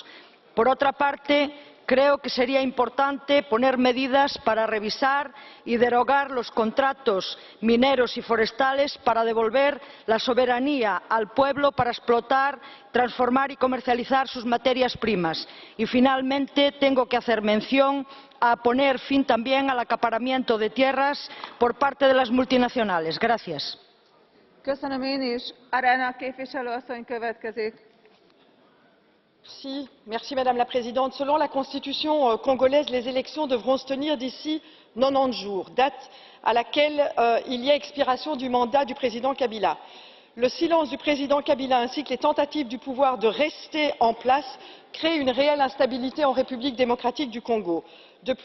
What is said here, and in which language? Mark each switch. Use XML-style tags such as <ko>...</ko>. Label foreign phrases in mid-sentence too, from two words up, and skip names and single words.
<es>Por otra parte, creo que sería importante poner medidas para revisar y derogar los contratos mineros y forestales para devolver la soberanía al pueblo para explotar, transformar y comercializar sus materias primas. Y, finalmente, tengo que hacer mención a poner fin también al acaparamiento de tierras por parte de las multinacionales. Gracias.</es> <hu>Köszönöm én is. Arena képviselő asszony következik.</hu> <fr>Madame la Présidente. Selon la Constitution congolaise, les élections devront se tenir d'ici 90 jours, date à laquelle il y a expiration du mandat du président Kabila. Le silence du président Kabila ainsi que les tentatives du pouvoir de rester en place créent une réelle instabilité en République démocratique du Congo.</fr>